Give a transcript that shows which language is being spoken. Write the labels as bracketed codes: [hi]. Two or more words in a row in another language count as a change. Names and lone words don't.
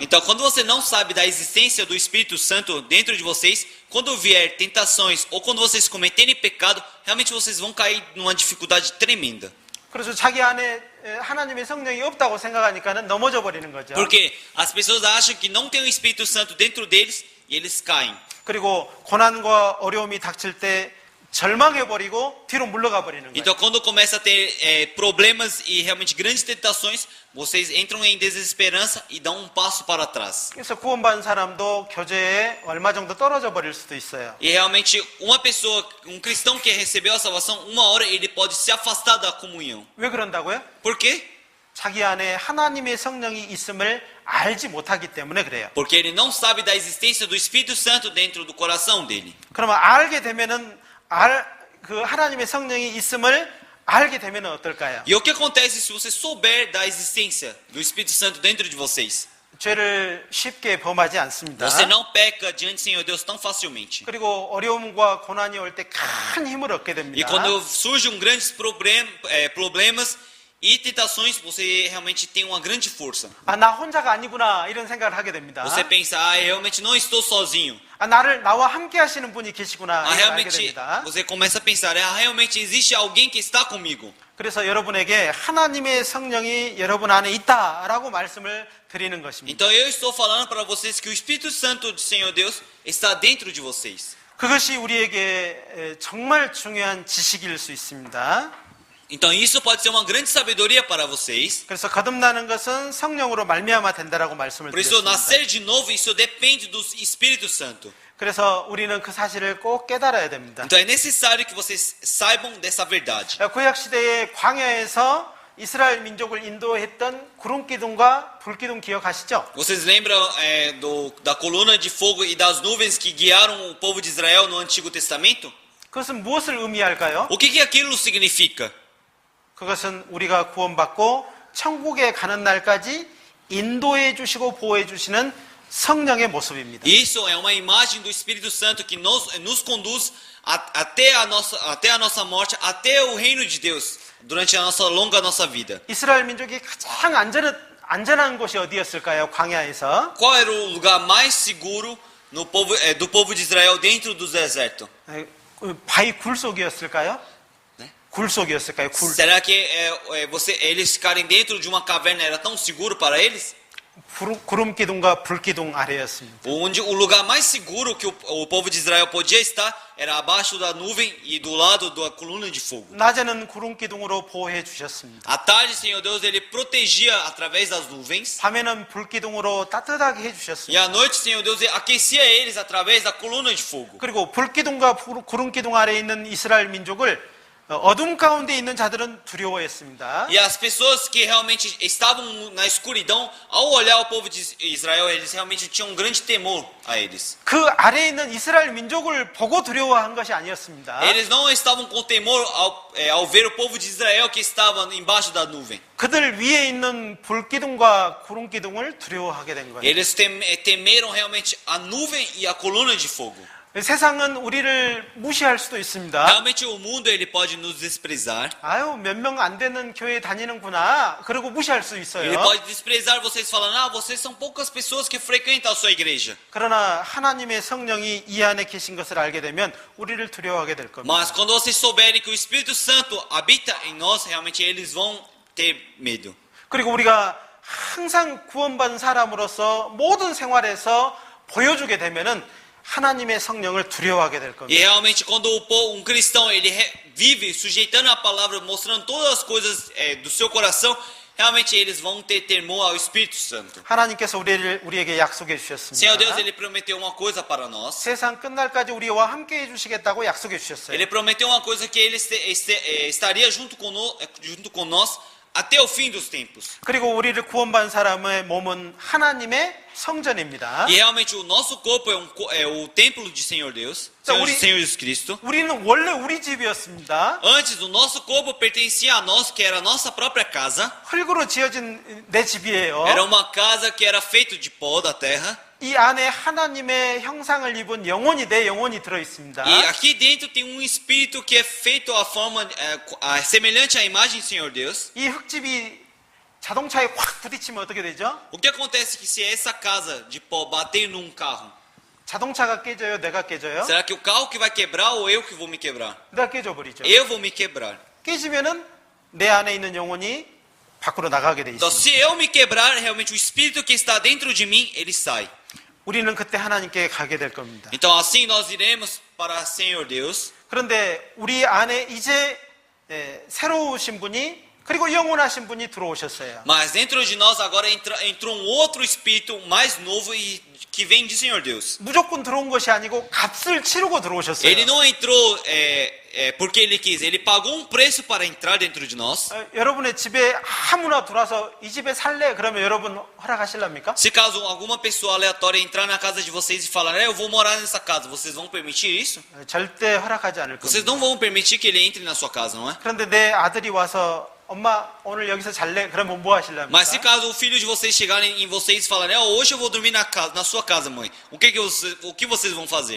[pt] Então, quando você não sabe da existência do Espírito Santo dentro de vocês, quando vier tentações ou quando vocês cometerem pecado, realmente vocês vão cair numa dificuldade tremenda. [ko] 그래서 자기 안에 하나님의 성령이 없다고 생각하니까는 넘어져 버리는 거죠. [pt] Porque as pessoas acham que não tem o Espírito Santo dentro deles e eles caem. [ko] 그리고 고난과 어려움이 닥칠 때 절망해버리고 뒤로 물러가 버리는 거예요. [pt] Então, quando começa a ter problemas e realmente grandes tentações, vocês entram em desesperança e dão um passo para trás. [ko] 그래서 구원받은 사람도 교제에 얼마 정도 떨어져 버릴 수도 있어요. [pt] E realmente, uma pessoa, um cristão que recebeu a salvação, uma hora ele pode se afastar da comunhão. [ko] 왜 그런다고요? [pt] Por quê? [ko] 자기 안에 하나님의 성령이 있음을 알지 못하기 때문에 그래요. [pt] Porque ele não sabe da existência do Espírito Santo dentro do coração dele. [ko] 그러면 알게 되면은 그 하나님의 성령이 있음을 알게 되면 어떨까요? [pt] E o que acontece se você souber da existência do Espírito Santo dentro de vocês? [ko] 죄를 쉽게 범하지 않습니다. [pt] Você não peca diante do Senhor Deus tão facilmente. [ko] 그리고 어려움과 고난이 올 때 큰 힘을 얻게 [pt] E [ko] 됩니다. [pt] quando surgem grandes problemas e tentações, você realmente tem uma grande força. [ko] 나 혼자가 아니구나 이런 생각을 하게 됩니다. [pt] Você pensa, realmente não estou sozinho. [ko] 나와 함께 하시는 분이 계시구나 이걸 알게 [pt] Realmente, [ko] 됩니다. [pt] você começa a pensar, realmente existe alguém que está comigo. [ko] 그래서 여러분에게 하나님의 성령이 여러분 안에 있다라고 말씀을 드리는 것입니다. [pt] Então eu estou falando para vocês que o Espírito Santo do Senhor Deus está dentro de vocês. [ko] 그것이 우리에게 정말 중요한 지식일 수 있습니다. [pt] Então isso pode ser uma grande sabedoria para vocês. [ko] 그래서 거듭나는 것은 성령으로 말미암아 된다라고 말씀을 [pt] Por isso, [ko] 드렸습니다. [pt] nascer de novo, isso depende do Espírito Santo. [ko] 그래서 우리는 그 사실을 꼭 깨달아야 됩니다. [pt] Então é necessário que vocês saibam dessa verdade. [ko] 구약 시대의 광야에서 이스라엘 민족을 인도했던 구름 기둥과 불 기둥 기억하시죠? [pt] Vocês lembram da coluna de fogo e das nuvens que guiaram o povo de Israel no Antigo Testamento? [ko] 그것은 무엇을 의미할까요? [pt] O que aquilo significa? [ko] 그것은 우리가 구원받고 천국에 가는 날까지 인도해 주시고 보호해 주시는 성령의 모습입니다. [pt] Isso é uma imagem do Espírito Santo que nos conduz até a nossa morte, até o reino de Deus, durante a nossa vida. [ko] 이스라엘 민족이 가장 안전한 곳이 어디였을까요? 광야에서. [pt] Qual era o lugar mais seguro no povo, do povo de Israel dentro do deserto? [ko] 바위 굴 속이었을까요? 네? 굴 속이었을까요? 굴. [pt] Será que eles ficarem dentro de uma caverna era tão seguro para eles? [ko] 구름 기둥과 불 기둥 아래였습니다. [pt] Onde o lugar mais seguro que o povo de Israel podia estar era abaixo da nuvem e do lado da coluna de fogo. [ko] 낮에는 구름 기둥으로 보호해 주셨습니다. [pt] À tarde, Senhor Deus, ele protegia através das nuvens. [ko] 밤에는 불 기둥으로 따뜻하게 해 [pt] E [ko] 주셨습니다. [pt] à noite, Senhor Deus, ele aquecia eles através da coluna de fogo. [ko] 그리고 불 기둥과 구름 기둥 아래에 있는 이스라엘 민족을 어둠 가운데 있는 자들은 두려워했습니다. [pt] E as pessoas que realmente estavam na escuridão, ao olhar o povo de Israel, eles realmente tinham um grande temor a eles. [ko] 그 아래에 있는 이스라엘 민족을 보고 두려워한 것이 아니었습니다. [pt] Eles não estavam com temor ao ver o povo de Israel que estava embaixo da nuvem. [ko] 그들 위에 있는 불 기둥과 구름 기둥을 두려워하게 된 거예요. [pt] Eles temeram realmente a nuvem e a coluna de fogo. [ko] 세상은 우리를 무시할 수도 있습니다. [pt] Realmente o mundo ele pode nos desprezar. [ko] 아유, 몇 명 안 되는 교회 다니는구나. 그러고 무시할 수 있어요. [pt] Ele pode desprezar vocês falando, vocês são poucas pessoas que frequentam a sua igreja. [ko] 그러나 하나님의 성령이 이 안에 계신 것을 알게 되면 우리를 두려워하게 될 겁니다. [pt] Mas quando vocês souberem que o Espírito Santo habita em nós, realmente eles vão ter medo. [ko] 그리고 우리가 항상 구원받은 사람으로서 모든 생활에서 보여주게 되면은 하나님의 성령을 두려워하게 될 [pt] E [ko] 겁니다. [pt] realmente quando um cristão ele vive sujeitando a palavra, mostrando todas as coisas do seu coração, realmente eles vão ter temor ao Espírito Santo. [ko] 하나님께서 우리에게 약속해 [pt] Senhor Deus, [ko] 주셨습니다. [pt] ele prometeu uma coisa para nós. [ko] 세상 끝날까지 우리와 함께 해주시겠다고 약속해 주셨어요. [pt] Ele prometeu uma coisa que ele estaria junto com nós até o fim dos tempos. [ko] 그리고 우리를 구원받은 사람의 몸은 하나님의 성전입니다. [pt] E realmente o nosso corpo é o templo de Senhor Deus, Senhor Jesus Cristo. [ko] 우리는 원래 우리 집이었습니다. [pt] Antes o nosso corpo pertencia a nós, que era a nossa própria casa. [ko] 흙으로 지어진 내 집이에요. [pt] Era uma casa que era feita de pó da terra. [ko] 이 안에 하나님의 형상을 입은 영혼이 내 영혼이 들어 있습니다. [pt] E aqui dentro tem um espírito que é feito à forma semelhante à imagem do Senhor Deus. [ko] 이 흙집이 자동차에 확 부딪히면 어떻게 되죠? [pt] O que acontece é que se essa casa de pó bater num carro, [ko] 자동차가 깨져요? 내가 깨져요? [pt] será que o carro que vai quebrar ou eu que vou me quebrar? [ko] 내가 깨져버리죠. [pt] Eu vou me quebrar. [ko] 깨지면은 내 안에 있는 영혼이 밖으로 나가게 돼 [pt] Então, [ko] 있습니다. [pt] se eu me quebrar, realmente o espírito que está dentro de mim, ele sai. [ko] 우리는 그때 하나님께 가게 될 겁니다. [pt] Então, assim nós iremos para Senhor Deus. [ko] 그런데 우리 안에 이제 새로우신 분이 그리고 영원하신 분이 들어오셨어요. [pt] Mas dentro de nós agora entrou um outro espírito mais novo e que vem de Senhor Deus. [ko] 무조건 들어온 것이 아니고 값을 치르고 들어오셨어요. [pt] Ele não entrou porque ele quis, ele pagou um preço para entrar dentro de nós. [ko] 여러분의 집에 아무나 들어와서 이 집에 살래? 그러면 여러분 허락하실랍니까? [pt] Se caso alguma pessoa aleatória entrar na casa de vocês e falar, eu vou morar nessa casa, vocês vão permitir isso? [ko] 절대 허락하지 않을 [pt] Vocês [ko] 겁니다. [pt] não vão permitir que ele entre na sua casa, não é? [ko] 그런데 내 아들이 와서 엄마 오늘 여기서 잘래? 그러면 뭐 하실랍니까? [pt] Mas se caso o filho de vocês chegarem em vocês e falarem, hoje eu vou dormir na sua casa, mãe, o que vocês vão fazer?